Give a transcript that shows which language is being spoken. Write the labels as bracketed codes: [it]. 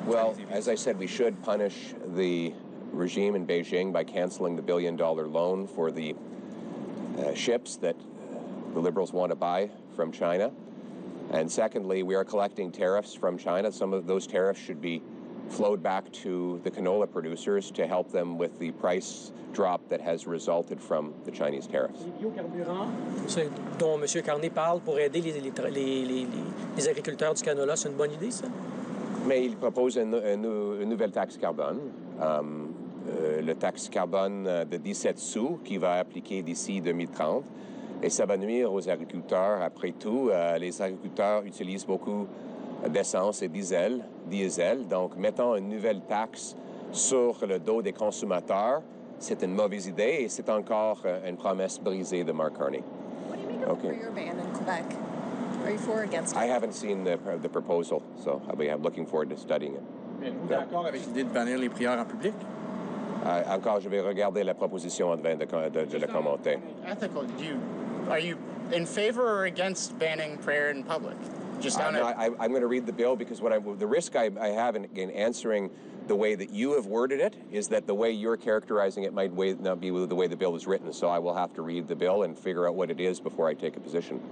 [en] Well, as I said, we should punish the regime in Beijing by canceling the $1 billion loan for the ships that the Liberals want to buy from China. And secondly, we are collecting tariffs from China. Some of those tariffs should be flowed back to the canola producers to help them with the price drop that has resulted from the Chinese tariffs. [fr] C'est dont M. Carney parle pour aider les agriculteurs du canola, c'est une bonne idée, ça? Mais il propose une nouvelle taxe carbone, le taxe carbone de 17 sous qui va appliquer d'ici 2030. Et ça va nuire aux agriculteurs. Après tout, les agriculteurs utilisent beaucoup d'essence et diesel. Donc, mettons une nouvelle taxe sur le dos des consommateurs, c'est une mauvaise idée et c'est encore une promesse brisée de Mark Carney. [en] What do you make of your ban in Quebec? Are you for or against it? I haven't seen the proposal, so I'll be looking forward to studying it. [fr] Êtes-vous d'accord avec l'idée de bannir les prières en public? Encore, je vais regarder la proposition avant de la commenter. [en] Ethical, are you in favor or against banning prayer in public? I'm going to read the bill because the risk I have in answering the way that you have worded it is that the way you're characterizing it might not be the way the bill is written. So I will have to read the bill and figure out what it is before I take a position.